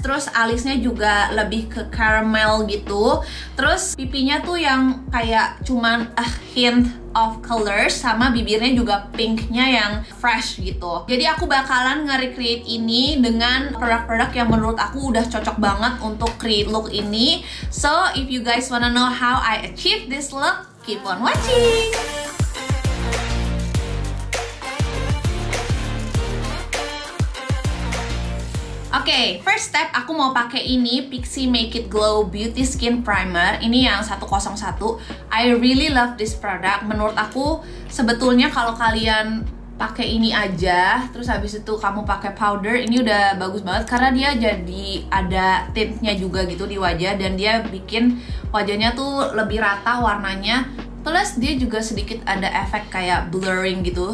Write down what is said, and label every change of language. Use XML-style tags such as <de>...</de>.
<id>Terus alisnya juga lebih ke caramel gitu. Terus pipinya tuh yang kayak cuman</id> <en>a hint of colors,</en> <id>sama bibirnya juga pinknya yang fresh gitu. Jadi aku bakalan nge-recreate ini dengan produk-produk yang menurut aku udah cocok banget untuk create look ini.</id> <en>So if you guys wanna know how I achieve this look, keep on watching.</en> <id>Oke,</id> <en>first step</en> <id>aku mau pakai ini Pixi Make It Glow Beauty Skin Primer. Ini yang 101.</id> <en>I really love this product.</en> <id>Menurut aku sebetulnya kalau kalian pakai ini aja, terus habis itu kamu pakai powder, ini udah bagus banget karena dia jadi ada tintnya juga gitu di wajah dan dia bikin wajahnya tuh lebih rata warnanya. Plus dia juga sedikit ada efek kayak blurring gitu.</id>